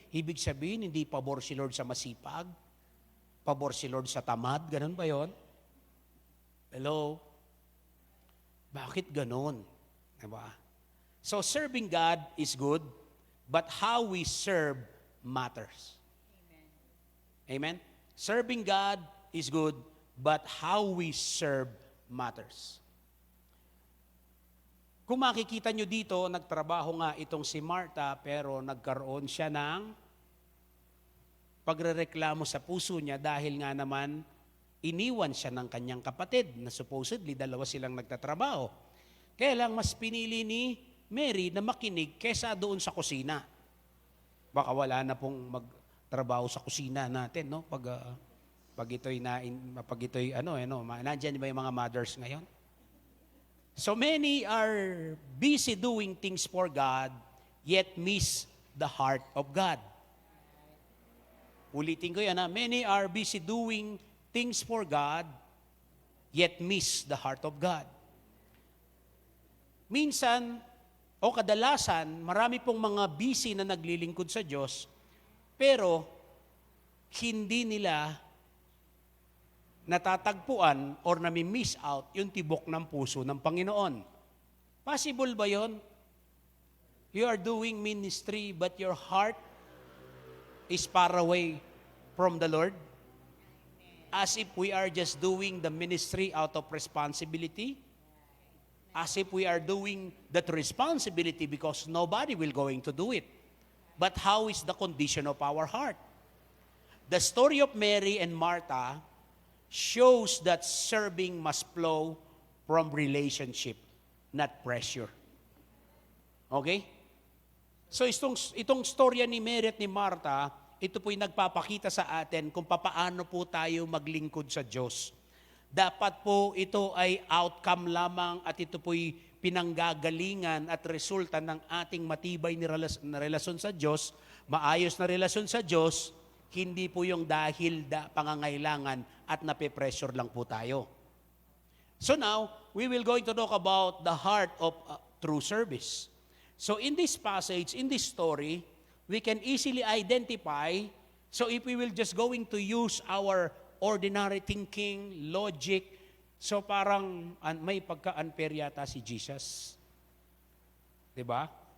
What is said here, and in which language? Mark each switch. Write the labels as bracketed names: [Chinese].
[Filipino] Ibig sabihin, hindi pabor si Lord sa masipag. Pabor si Lord sa tamad. Ganun ba yon? [English] Hello? [Filipino] Bakit ganun? Diba? [English] So, serving God is good, but how we serve matters. Amen? Serving God is good, but how we serve matters. [Filipino] Kung makikita nyo dito, nagtrabaho nga itong si Martha, pero nagkaroon siya ng pagrereklamo sa puso niya dahil nga naman iniwan siya ng kanyang kapatid na supposedly dalawa silang nagtatrabaho. Kaya lang mas pinili ni Mary na makinig kesa doon sa kusina. Baka wala na pong magtrabaho sa kusina natin, no? Pag ito'y nandiyan ba yung mga mothers ngayon? [English] So many are busy doing things for God, yet miss the heart of God. [Filipino] Ulitin ko yan, ha? [English] Many are busy doing things for God, yet miss the heart of God. [Filipino] Minsan, o kadalasan, marami pong mga busy na naglilingkod sa Diyos, pero hindi nila natatagpuan or nami-miss out yung tibok ng puso ng Panginoon. Possible ba yon? [English] You are doing ministry but your heart is far away from the Lord? As if we are just doing the ministry out of responsibility? As if we are doing that responsibility because nobody will going to do it. But how is the condition of our heart? The story of Mary and Martha shows that serving must flow from relationship, not pressure. Okay? [Filipino] So itong storya ni Mary at ni Martha, ito po'y nagpapakita sa atin kung papaano po tayo maglingkod sa Diyos. Dapat po ito ay outcome lamang at ito po'y pinanggagalingan at resulta ng ating matibay na relasyon sa Diyos, maayos na relasyon sa Diyos, hindi po yung dahil pangangailangan at nape-pressure lang po tayo. [English] So now, we will going to talk about the heart of true service. So in this passage, in this story, we can easily identify, so if we will just going to use our ordinary thinking, logic. [Filipino] So parang may pagka-unfair yata si Jesus. 'Di ba?